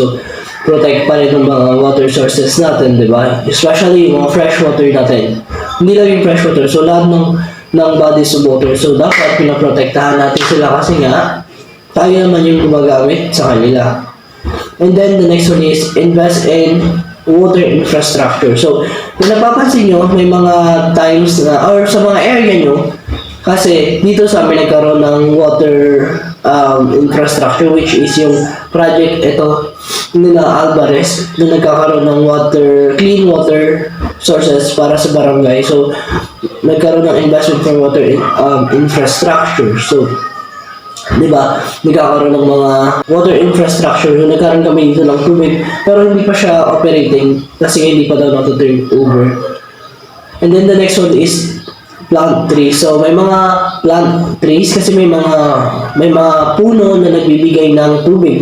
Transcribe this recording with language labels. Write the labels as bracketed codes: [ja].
[tl] So protect pa rin ng mga water sources natin, di ba? Especially yung mga fresh water natin. Hindi lang yung fresh water. So lahat ng bodies of water. So dapat pinaprotektahan natin sila kasi nga tayo naman yung gumagamit sa kanila. [en] And then the next one is invest in water infrastructure. [tl] So, kung napapansin nyo, may mga times na, or sa mga area nyo, kasi dito sa amin nagkaroon ng water infrastructure, which is yung project ito nila Alvarez, na nagkakaroon ng clean water sources para sa barangay. [en] So, nagkaroon ng investment for water infrastructure. [tl] So, di ba, nagkakaroon ng mga water infrastructure. So, nagkaroon kami dito ng tubig, pero hindi pa siya operating kasi hindi pa daw natuturn over. [en] And then the next one is plant trees. [tl] So, may mga plant trees kasi may mga puno na nagbibigay ng tubig.